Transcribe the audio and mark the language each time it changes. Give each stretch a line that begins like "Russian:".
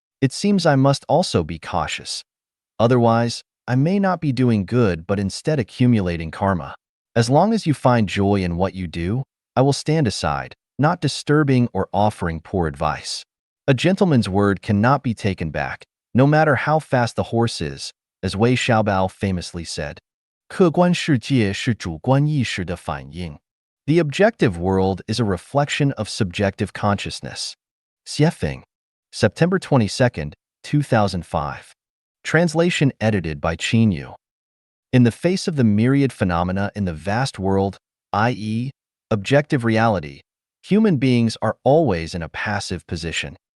English: It seems I must also be cautious. Otherwise, I may not be doing good but instead accumulating karma. As long as you find joy in what you do, I will stand aside, not disturbing or offering poor advice. A gentleman's word cannot be taken back, no matter how fast the horse is, as Wei Xiaobao famously said.
Chinese: 客观世界是主观意识的反应.
English: The objective world is a reflection of subjective consciousness. Xiefeng, September 22, 2005. Translation edited by Qin Yu. In the face of the myriad phenomena in the vast world, i.e., objective reality, human beings are always in a passive position.